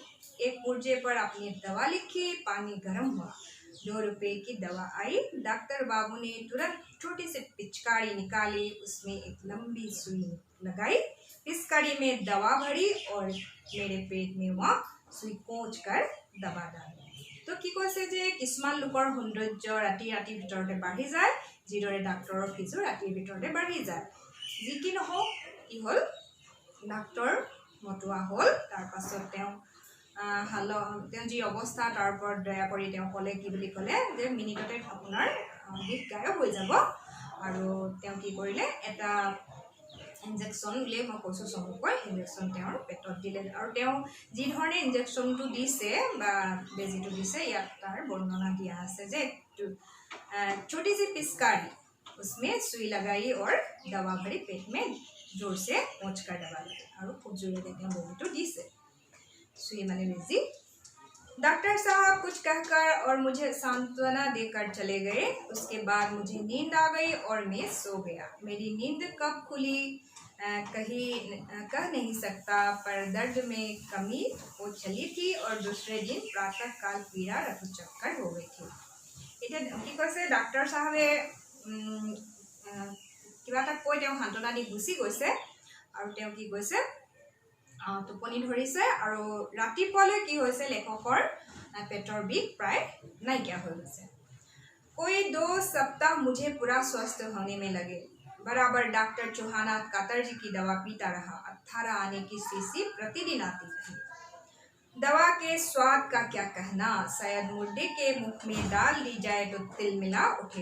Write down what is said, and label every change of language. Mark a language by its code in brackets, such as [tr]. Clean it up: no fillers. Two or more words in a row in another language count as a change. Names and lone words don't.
[hi] एक पुर्जे पर अपनी दवा लिखी, पानी गर्म हुआ, 2 रुपये की दवा आई। डॉक्टर बाबू ने तुरंत छोटी सी पिचकारी निकाली, उसमें एक लंबी सुई लगाई, पिचकारी में दवा भरी और मेरे पेट में वहाँ सुई कोच कर दबा डाली। [as] तो কি কৈছে যে কিছুমান লোকৰ সৌন্দৰ্য ৰাতি ভিতৰতে বাঢ়ি যায়, যিদৰে ডাক্তৰৰ ফিজো ৰাতিৰ ভিতৰতে বাঢ়ি যায়। যি কি নহওক, কি হ'ল, ডাক্তৰ মতোৱা হ'ল। তাৰ পাছত তেওঁ যি অৱস্থা, তাৰ ওপৰত দয়া কৰি তেওঁ ক'লে, কি বুলি ক'লে, যে মিনিটতে আপোনাৰ বিষ গায়ব হৈ যাব। আৰু তেওঁ কি কৰিলে, এটা ইনজেকশ্যন উলিয়াই, মই কৈছোঁ চমুকৈ, ইনজেকশ্যন তেওঁৰ পেটত দিলে। আৰু তেওঁ যি ধৰণে ইনজেকশ্যনটো দিছে বা বেজীটো দিছে, ইয়াত তাৰ বৰ্ণনা দিয়া আছে যে [hi] छोटी सी पिचकारी, उसमें सुई लगाई और दवा भरी, पेट में जोर से पहुँच कर दबा दी। और खूब जोरे [as] তেওঁ বেজীটো দিছে, [hi] सुई माने बेजी। डॉक्टर साहब कुछ कहकर और मुझे सांत्वना देकर चले गए। उसके बाद मुझे नींद आ गई और मैं सो गया। मेरी नींद कब खुली, कह नहीं सकता, पर दर्द में कमी वो चली थी और दूसरे दिन प्रातः काल पीड़ा रफुचक्कर हो गई थी। [as] এতিয়া কি কৈছে ডাক্তৰ চাহাবে কিবা এটা কৈ তেওঁ সান্তনা দি গুচি গৈছে আৰু তেওঁ কি কৈছে টোপনি ধৰিছে আৰু ৰাতিপুৱালৈ কি হৈছে লেখকৰ পেটৰ বিষ প্ৰায় নাইকিয়া হৈ গৈছে। [hi] कोई 2 सप्ताह मुझे पूरा स्वस्थ होने में लगे। बराबर डॉक्टर चौहाना कातर जी की दवा पीता रहा। 18 आने की शीशी प्रतिदिन आती रही। दवा के स्वाद का क्या कहना, शायद मुर्दे के मुख में डाल दी जाए तो तिल मिला उठे।